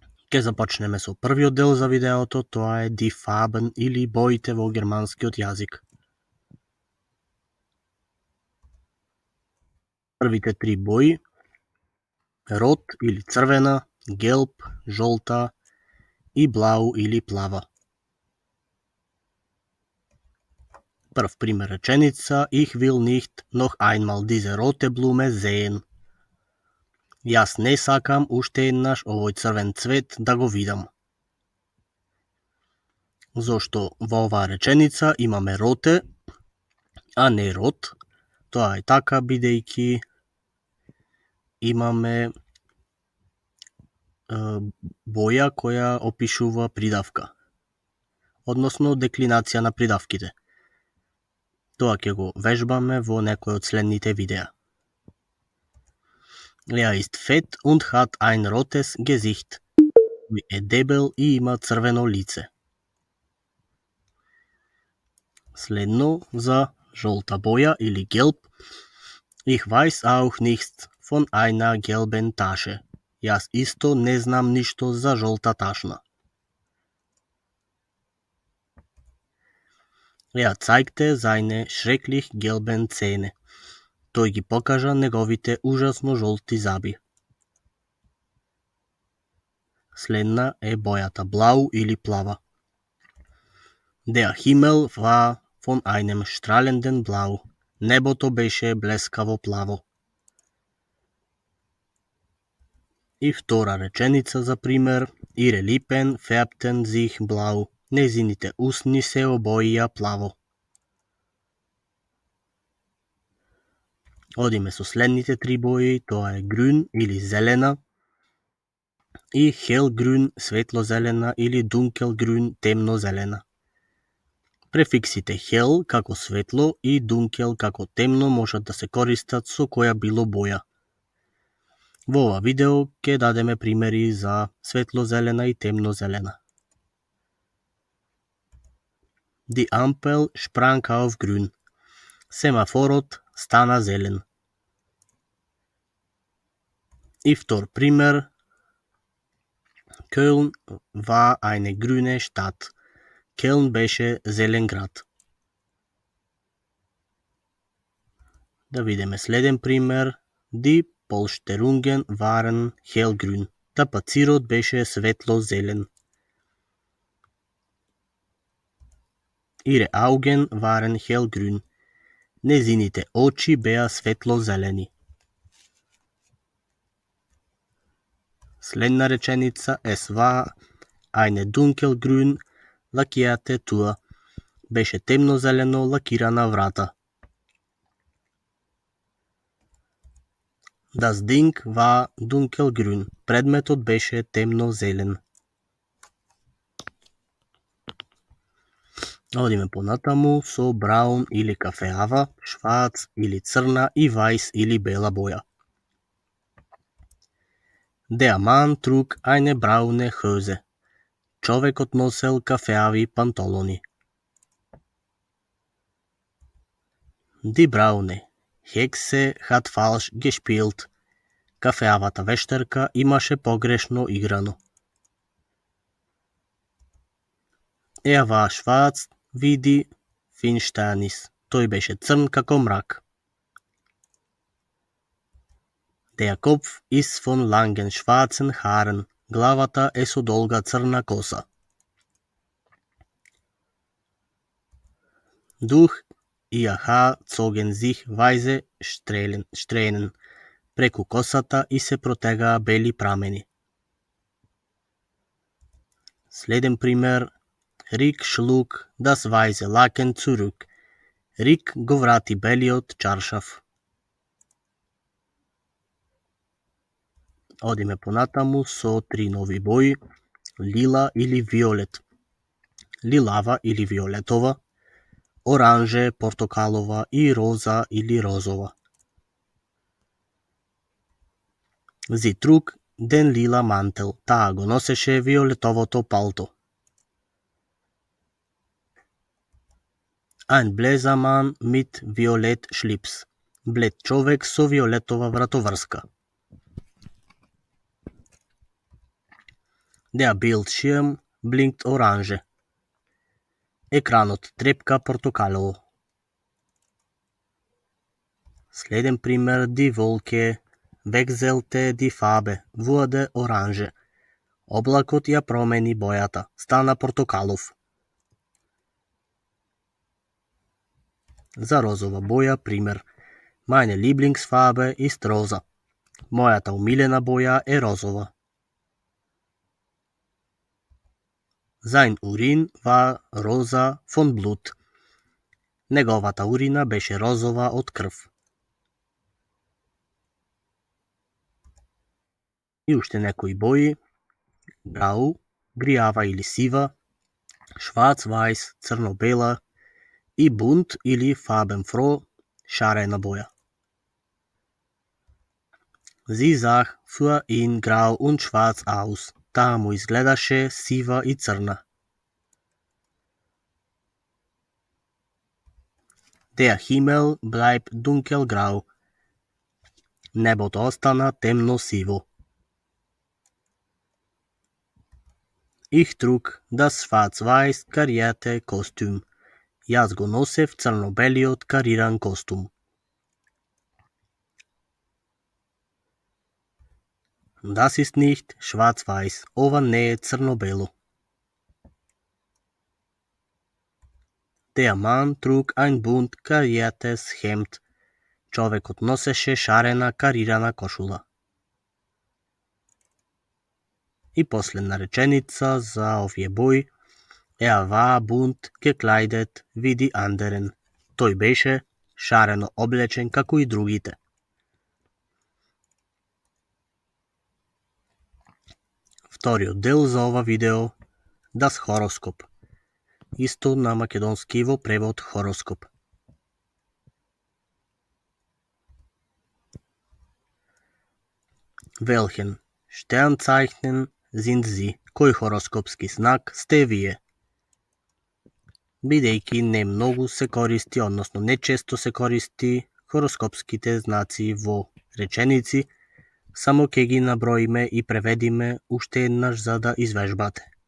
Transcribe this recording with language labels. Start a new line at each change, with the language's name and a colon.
Macedonian: Ке започнеме со првиот дел за видеото, тоа е Die Farben или боите во германскиот јазик. Првите три бои: род или црвена, gelb, жолта и blau или плава. Прв пример реченица:
German: Ich will nicht noch einmal diese rote Blume sehen.
Macedonian: Јас не сакам уште еднаш овој црвен цвет да го видам. Зошто во оваа реченица имаме роте, а не род? Тоа е така бидејќи имаме боја која опишува придавка, односно деклинација на придавките. Тоа ќе го вежбаме во некој од следните видеа.
German: Er ist fett und hat ein rotes Gesicht.
Macedonian: Тој е дебел и има црвено лице. Следно за жолта боја или gelb.
German: Ich weiß auch nichts von einer gelben Tasche.
Macedonian: Јас исто не знам ништо за жолта ташна.
German: Er zeigte seine schrecklich gelben Zähne.
Macedonian: Тој ги покажа неговите ужасно жолти заби. Следна е бојата blau или плава.
German: Der Himmel war von einem strahlenden Blau.
Macedonian: Небото беше блескаво плаво. И втора реченица за пример:
German: Ihre Lippen färbten sich blau.
Macedonian: Незините усни се обоија плаво. Одиме со следните три бои, тоа е grün или зелена и hellgrün светлозелена или dunkelgrün темнозелена. Префиксите hell како светло и dunkel како темно можат да се користат со која било боја. Во ова видео ќе дадеме примери за светлозелена и темнозелена.
German: Die Ampel sprang auf grün.
Macedonian: Семафорот стана зелен. И втор пример:
German: Köln war eine grüne Stadt.
Macedonian: Келн беше зелен град. Да видиме следен пример:
German: Die Polsterungen waren hellgrün.
Macedonian: Тапацирот беше светло зелен.
German: Ihre Augen waren hellgrün.
Macedonian: Незините очи беа светло зелени. Следна реченица:
German: Es war eine dunkelgrün lackierte Tür.
Macedonian: Беше темнозелено лакирана врата.
German: Das Ding war dunkelgrün.
Macedonian: Предметот беше темнозелен. Одиме понатаму со браун или кафеава, швац или црна и вајс или бела боја.
German: Der Mann trug eine braune Hose.
Macedonian: Човекот носел кафеави панталони.
German: Die braune Hexe hat falsch gespielt.
Macedonian: Кафеавата вештерка имаше погрешно играно.
German: Er war schwarz wie die Finsternis.
Macedonian: Тој беше црн како мрак.
German: Der Kopf ist von langen schwarzen Haaren,
Macedonian: главата е со долга црна коса.
German: Durch ihr Haar zogen sich weiße Strähnen
Macedonian: преку косата и се протегаа бели прамени. Следен пример.
German: Rick schlug das weiße Laken zurück.
Macedonian: Рик го врати белиот чаршаф. Одиме понатаму со 3 нови бои. Лила или виолет. Лилава или виолетова. Оранже, портокалова и роза или розова.
German: Зи trug den lila mantel.
Macedonian: Таа го носеше виолетовото палто.
German: Ein bläser Mann mit violett Schlips.
Macedonian: Блед човек со виолетова вратоврска.
German: Der Bildschirm blinkt orange.
Macedonian: Екранот трепка портокалово. Следен пример.
German: Die Wolke wechselte die Farbe, wurde orange.
Macedonian: Облакот ја промени бојата, стана портокалов. За розова боја пример.
German: Meine Lieblingsfarbe ist rosa.
Macedonian: Мојата умилена боја е розова.
German: Sein Urin war rosa von Blut.
Macedonian: Неговата урина беше розова од крв. И уште некои бои. Grau, гријава или сива, schwarz-weiß, црно-бела и bunt или farbenfroh, шарена боја.
German: Sie sah für ihn grau und schwarz aus.
Macedonian: Таа му изгледаше сива и црна.
German: Der Himmel bleibt dunkelgrau.
Macedonian: Небото остана темно-сиво.
German: Ich trug das schwarz-weiß karierte Kostüm.
Macedonian: Јас го носев црно-белиот кариран костум.
German: Das ist nicht schwarz-weiß.
Macedonian: Ова не е црно-бело.
German: Der Mann trug ein bunt kariertes Hemd.
Macedonian: Човекот носеше шарена карирана кошула. И последна реченица за овие бои.
German: Er war bunt gekleidet wie die anderen.
Macedonian: Тој беше шарено облечен како и другите. Вториот дел за ова видео.
German: Das Horoskop.
Macedonian: Исто на македонски во превод хороскоп.
German: Welchen Sternzeichen sind Sie?
Macedonian: Кој хороскопски знак сте вие? Бидејќи не многу се користи, односно не често се користи хороскопските знаци во реченици, само ќе ги наброиме и преведиме уште еднаш за да извежбате.